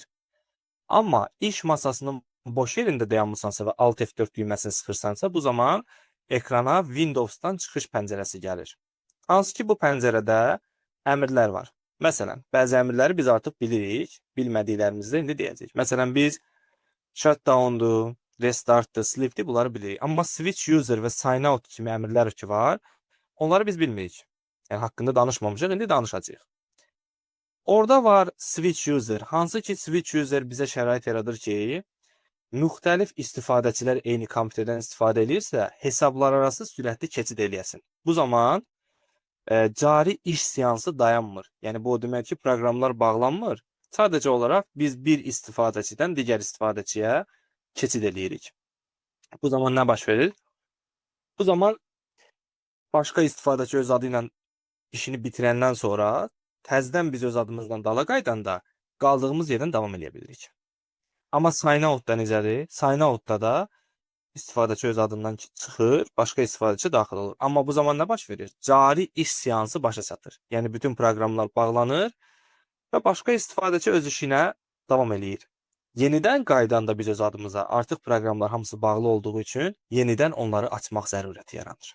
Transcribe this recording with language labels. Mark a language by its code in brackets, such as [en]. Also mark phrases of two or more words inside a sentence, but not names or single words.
[az] Amma iş masasının boş yerində dayanmısansa və Alt F4 düyməsini sıxırsansa, bu zaman ekrana Windows'dan çıxış pəncərəsi gəlir. Hansı ki, bu pəncərədə əmrlər var. Məsələn, bəzi əmrləri biz artıq bilirik, bilmədiklərimizi indi deyəcəyik. Məsələn, biz shutdown-dur, restart-dır, sleep-dir, bunları bilirik. Amma [en] switch user [az] və [en] sign out [az] kimi əmrlər ki var, onları biz bilmirik. Yəni, haqqında danışmamışıq, indi danışacağıq. Orada var [en] switch user. [az] Hansı ki, [en] switch user [az] bizə şərait yaradır ki, müxtəlif istifadəçilər eyni kompüterdən istifadə edirsə, hesablar arası sürətli keçid eləyəsin. Bu zaman cari iş seansı dayanmır. Yəni, bu o demək ki, proqramlar bağlanmır. Sadəcə olaraq biz bir istifadəçidən digər istifadəçiyə keçid eləyirik. Bu zaman nə baş verir? Bu zaman başqa istifadəçi öz adı ilə işini bitirəndən sonra təzədən biz öz adımızdan dala qaydanda qaldığımız yerdən davam edə bilirik. Amma [en] sign out- [az] da necədir? [en] Sign out- [az] da da istifadəçi öz adından çıxır, başqa istifadəçi daxil olur. Amma bu zaman nə baş verir? Cari iş seansı başa çatır. Yəni bütün proqramlar bağlanır və başqa istifadəçi öz işinə davam eləyir. Yenidən qaydanda biz öz adımıza artıq proqramlar hamısı bağlı olduğu üçün yenidən onları açmaq zərurəti yaranır.